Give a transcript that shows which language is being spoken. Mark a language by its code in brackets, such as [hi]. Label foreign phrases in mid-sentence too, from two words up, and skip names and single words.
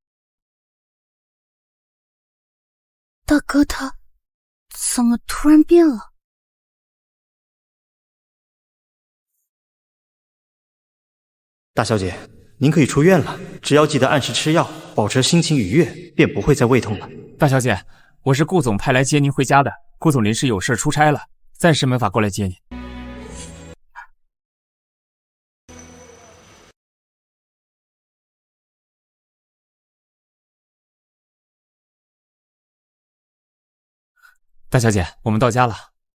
[zh] 大哥他怎麼突然變了？大小姐，您可以出院了，只要記得按時吃藥，保持心情愉悅，便不會再胃痛了。大小姐，我是顧總派來接您回家的，顧總臨時有事出差了，暫時沒法過來接您。大小姐，我們到家了。